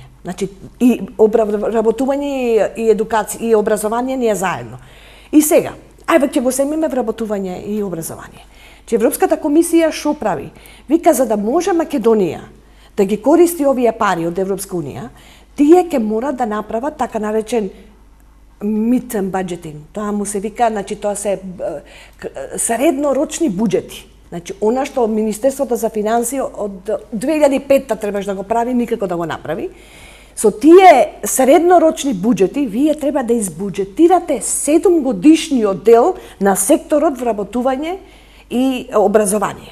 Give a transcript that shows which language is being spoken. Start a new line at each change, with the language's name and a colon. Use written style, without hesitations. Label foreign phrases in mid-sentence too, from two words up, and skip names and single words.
Macedonian: Значи и вработување и едукација и образование не е заедно. И сега, ајде ќе го семиме вработување и образование. Че Европската комисија што прави? Вика за да може Македонија да ги користи овие пари од Европска унија, тие ќе мора да направат така наречен
English: mid-term budgeting.
Macedonian: Тоа му се вика, значи тоа се среднорочни буџети. Значи, она што Министерството за финансии од 2005-та требаш да го прави, никако да го направи. Со тие среднорочни буџети, вие треба да избуџетирате 7-годишниот дел на секторот вработување и образование.